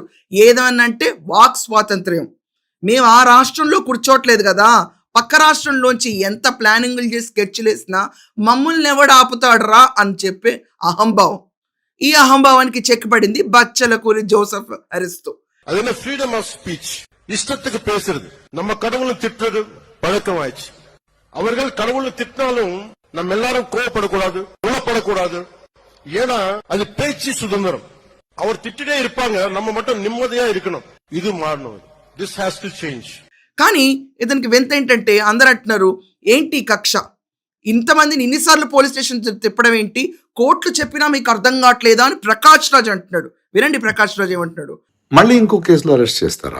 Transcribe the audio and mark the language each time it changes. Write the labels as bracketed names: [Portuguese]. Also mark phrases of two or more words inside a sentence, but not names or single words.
[Telugu] ఏదనంటే వాక్ స్వాతంత్ర్యం. మేము ఆ రాష్ట్రంలో కూర్చోట్లేదు కదా, పక్క రాష్ట్రంలోంచి ఎంత ప్లానింగ్లు చేసి స్కెచ్లు వేసినా మమ్మల్ని ఎవడు ఆపుతాడరా అని చెప్పే అహంభావం. ఈ అహంభావానికి చెక్ పడింది బచ్చలకూరి జోసఫ్ అరెస్ట్. [Tamil] அது என்ன [English] freedom of speech, [Tamil] இஷ்டத்துக்கு பேசுறது. நம்ம கடவுளை திட்டுறது பழக்கமாயிடுச்சு. அவர்கள் கடவுளை திட்டினாலும் நம்ம எல்லாரும் கோவப்படக்கூடாது, உணப்படக்கூடாது. ஏன்னா அது பேச்சு சுதந்திரம். அவர் திட்டிட்டே இருப்பாங்க, நம்ம மட்டும் నిమ్మదిగా இருக்கணும். இது மாறணும். [English] this has to change. [Telugu] కానీ ఇతనికి వింత ఏంటంటే అందరూ అంటున్నారు, ఏంటి కక్ష, ఇంతమందిని ఇన్నిసార్లు పోలీస్ స్టేషన్ తిప్పడం ఏంటి, కోర్టులు చెప్పినా మీకు అర్థం కావట్లేదా అని ప్రకాష్ రాజ్ అంటున్నాడు. వినండి ప్రకాష్ రాజ్ ఏమంటున్నాడు. మళ్ళీ ఇంకో కేసులో అరెస్ట్ చేస్తారా?